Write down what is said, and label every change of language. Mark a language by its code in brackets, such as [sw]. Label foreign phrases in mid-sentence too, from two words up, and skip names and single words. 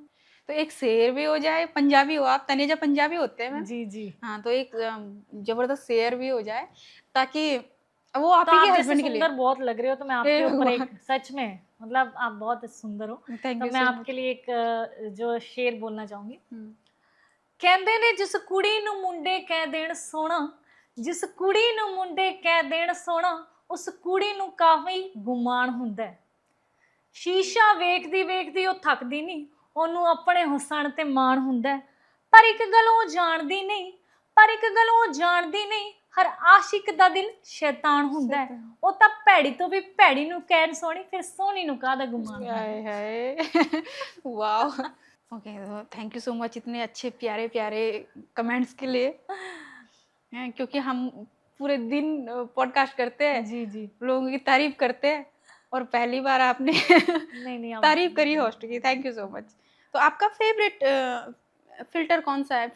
[hi] तो एक शेर भी हो जाए, पंजाबी हो आप, तनेजा पंजाबी होते हैं मैम। जी हाँ, तो एक जबरदस्त शेर भी हो जाए, ताकि वो आप ही के हस्बैंड के लिए। सुंदर बहुत लग रहे हो, तो मैं आपके ऊपर एक, सच में मतलब आप बहुत सुंदर हो, तो मैं आपके लिए एक जो शेर बोलना चाहूंगी। [pa] ਕਹਿੰਦੇ ਨੇ ਜਿਸ ਕੁੜੀ ਨੂੰ ਮੁੰਡੇ ਕਹਿ ਦੇਣ ਸੋਨਾ, ਜਿਸ ਕੁੜੀ ਨੂੰ ਮੁੰਡੇ ਕਹਿ ਦੇਣ ਸੋਨਾ, ਉਸ ਕੁੜੀ ਨੂੰ ਕਾਫ਼ੀ ਗੁਮਾਨ ਹੁੰਦਾ ਹੈ। ਸ਼ੀਸ਼ਾ ਵੇਖਦੀ ਵੇਖਦੀ ਉਹ ਥੱਕਦੀ ਨਹੀਂ, ਉਹਨੂੰ ਆਪਣੇ ਹੁਸਨ ਤੇ ਮਾਣ ਹੁੰਦਾ ਹੈ। ਪਰ ਇੱਕ ਗੱਲ ਉਹ ਜਾਣਦੀ ਨਹੀਂ, ਪਰ ਇੱਕ ਗੱਲ ਉਹ ਜਾਣਦੀ ਨਹੀਂ, ਹਰ ਆਸ਼ਿਕ ਦਾ ਦਿਲ ਸ਼ੈਤਾਨ ਹੁੰਦਾ ਹੈ। ਉਹ ਤਾਂ ਭੈੜੀ ਤੋਂ ਵੀ ਭੈੜੀ ਨੂੰ ਕਹਿਣ ਸੋਹਣੀ, ਫਿਰ ਸੋਹਣੀ ਨੂੰ ਕਾਹਦਾ ਗੁਮਾਨ। [hi] हाय हाय वाह, ओके, [en] thank you so much [hi] इतने अच्छे प्यारे प्यारे कमेंट्स के लिए। क्योंकि हम पूरे दिन पॉडकास्ट करते हैं, जी लोगों की तारीफ करते हैं, और पहली बार आपने नहीं तारीफ करी होस्ट की, [en] thank you so much. [hi] तो आपका [en] favorite filter [hi] कौन सा है?